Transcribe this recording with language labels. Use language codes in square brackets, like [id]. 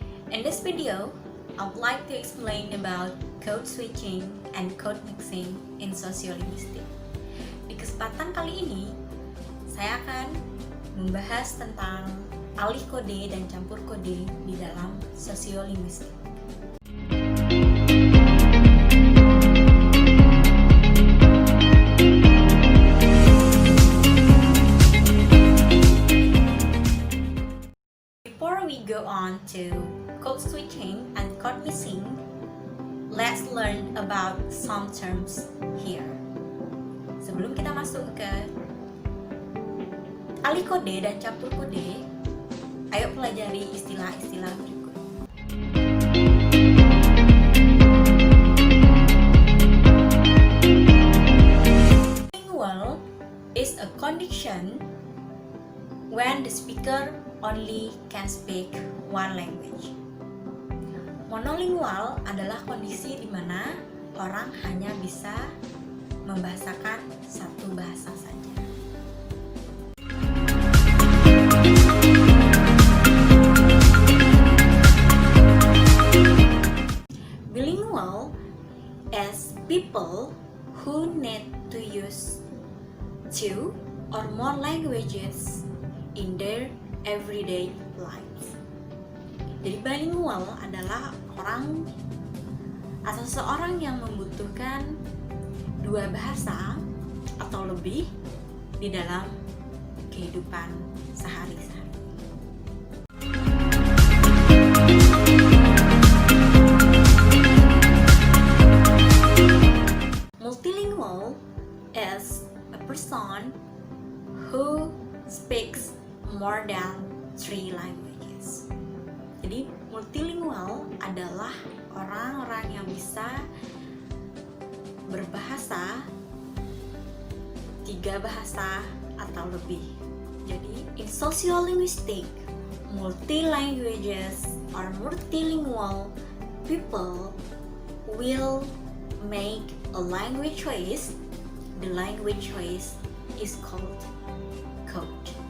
[en] In this video, I would like to explain about code switching and code mixing in sosiolinguistic. [id] Di kesempatan kali ini, saya akan membahas tentang alih kode dan campur kode di dalam sosiolinguistik. [en] Before we go on to code switching and code mixing, let's learn about some terms here. [id] Sebelum kita masuk ke alih kode dan campur kode, ayo pelajari istilah-istilah berikut. [en] Bilingual is a condition when the speaker only can speak one language. [id] Monolingual adalah kondisi di mana orang hanya bisa membahasakan satu bahasa saja. [en] Bilingual is people who need to use two or more languages in their everyday life. [id] Jadi bilingual adalah orang atau seseorang yang membutuhkan dua bahasa atau lebih di dalam kehidupan sehari-hari. [en] Multilingual is a person who speaks more than 3 languages. [id] Jadi multilingual adalah orang-orang yang bisa berbahasa 3 bahasa atau lebih. Jadi [en] in sociolinguistic, multi-languages or multilingual people will make a language choice. The language choice is called code.